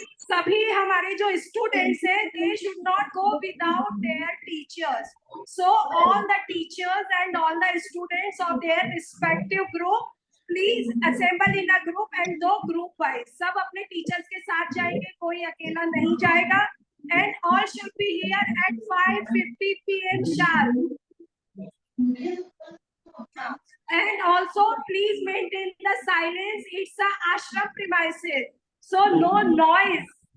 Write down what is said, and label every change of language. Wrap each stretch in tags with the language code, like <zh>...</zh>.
<hi>सभी हमारे जो स्टूडेंट्स हैं,</hi> <en>they should not go without their teachers. So all the teachers and all the students of their respective group, please assemble in a group and go group wise.</en> <hi>सब अपने teachers के साथ जाएंगे, कोई अकेला नहीं जाएगा.</hi> <en>And all should be here at 5:50 p.m. sharp. And also please maintain the silence. It's a ashram premises, so no noise.</en>